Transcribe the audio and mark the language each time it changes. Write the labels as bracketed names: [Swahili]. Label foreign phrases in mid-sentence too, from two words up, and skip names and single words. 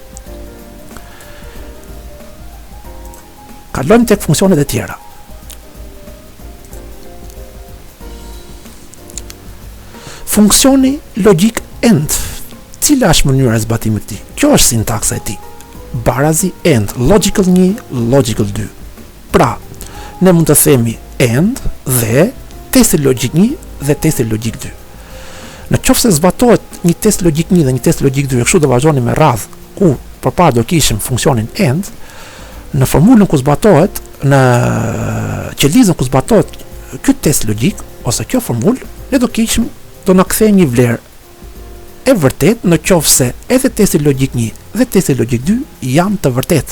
[Albanian] Kalojmë tek funksionet e tjera. Funksioni logjik and. Cila është mënyra e zbatimit të tij? Kjo është sintaksa e tij. [English] Barazi and, logical 1, logical 2. [Albanian] Pra, ne mund të themi and dhe testi logjik 1 dhe testi logjik 2. Në qoftë se zbatohet një test logjik 1 dhe një test logjik 2, kështu do vazhdoni me radhë ku përpara do kishim funksionin and, në formulën ku zbatohet, në qelizën ku zbatohet ky test logjik ose kjo formulë, ne do na kthejë një vlerë e vërtet në qoftë se edhe testi logjik 1 dhe testi logjik 2 janë të vërtet.